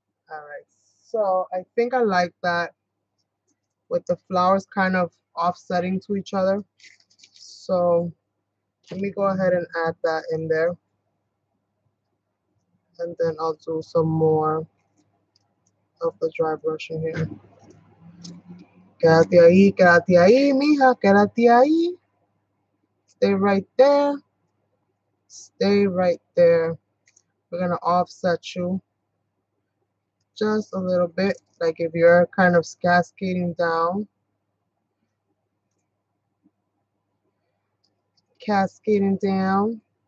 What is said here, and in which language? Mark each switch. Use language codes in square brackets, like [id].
[en] All right, so I think I like that with the flowers kind of offsetting to each other. So let me go ahead and add that in there. And then I'll do some more of the dry brush in here. [es] Quédate ahí, mija, quédate ahí. [en] Stay right there. Stay right there. We're gonna offset you just a little bit, like if you're kind of cascading down. Cascading down.